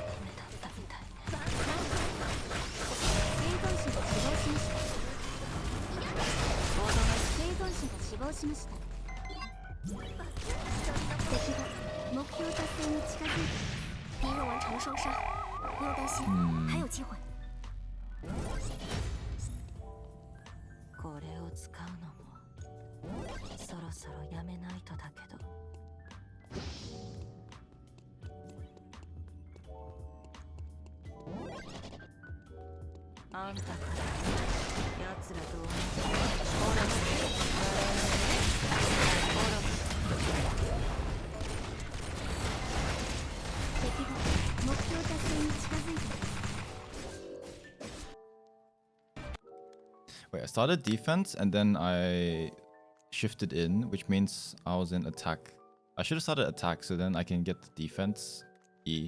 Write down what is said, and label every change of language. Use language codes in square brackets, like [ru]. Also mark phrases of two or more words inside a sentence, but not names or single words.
[ja] 目だったみたいね。生存者が死亡しました。生存者が死亡しました。敵が目標達成に近づいています。 [zh] 敌人完成了双杀，不用担心，还有机会。 [ja] これを使うのもそろそろやめないとだけど。あんたから奴らと同じ。敵が目標達成に近づいています。 [en] Wait, I started defense and then I shifted in, which means I was in attack. I should have started attack so then I can get the defense E.